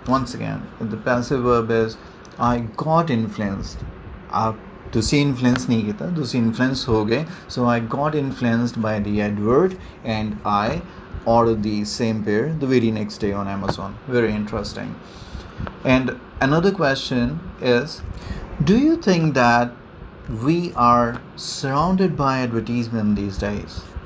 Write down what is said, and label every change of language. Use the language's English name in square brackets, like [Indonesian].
[English] Once again, the passive verb is I got influenced. [Punjabi] ਤੁਸੀਂ influence ਨਹੀਂ ਕੀਤਾ, ਤੁਸੀਂ ਇਨਫਲੂਐਂਸ ਹੋ ਗਏ. [English] So I got influenced by the advert and I ordered the same pair the very next day on Amazon. Very interesting. And another question is, do you think that we are surrounded by advertisement these days?